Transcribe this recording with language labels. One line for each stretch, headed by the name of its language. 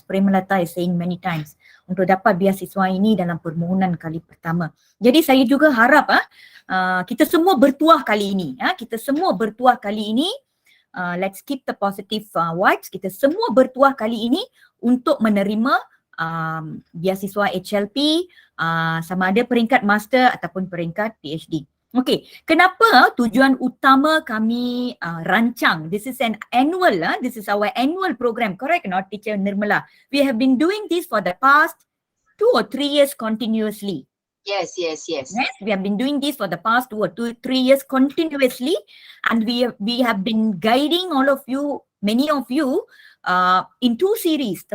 Malay: Shyielathy
English: is saying many times
Malay: untuk dapat beasiswa ini dalam permohonan kali pertama. Jadi saya juga harap kita semua bertuah kali ini. Kita semua bertuah kali ini.
English: Let's keep the positive vibes.
Malay: Kita semua bertuah kali ini untuk menerima beasiswa HLP, sama ada peringkat master ataupun peringkat PhD. Okay, kenapa tujuan utama kami rancang?
English: This is an annual, this is our annual program, correct or not, Teacher Nirmala? We have been doing this for the past 2 or 3 years continuously. Yes. Yes, we have been doing this for the past 2 or 3 years continuously, and we have been guiding all of you, many of you, in 2 series.